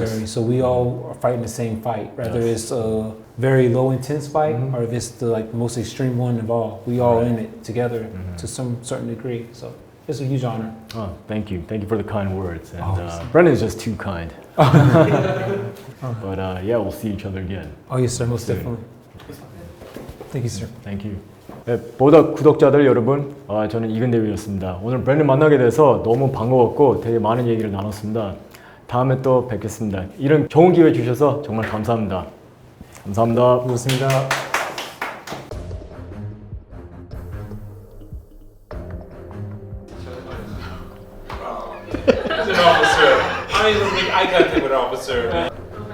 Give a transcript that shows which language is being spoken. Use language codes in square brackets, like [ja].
[en] military, so we all are fighting the same fight. Whether it's a very low intense fight or if it's the like most extreme one of all, we all in it together to some certain degree. So it's a huge honor. Oh, thank you for the kind words. And Oh. Brendan is just too kind. But yeah, we'll see each other again. Oh yes, sir, most Soon. definitely. Thank you, sir. Thank you. [ko] 네, 보다 구독자들 여러분, 저는 이근대위였습니다. 오늘 브랜든 만나게 돼서 너무 반가웠고 되게 많은 얘기를 나눴습니다. 다음에 또 뵙겠습니다. 이런 좋은 기회 주셔서 정말 감사합니다. 감사합니다. 고맙습니다. [en] As an officer, I don't even make eye contact with an officer.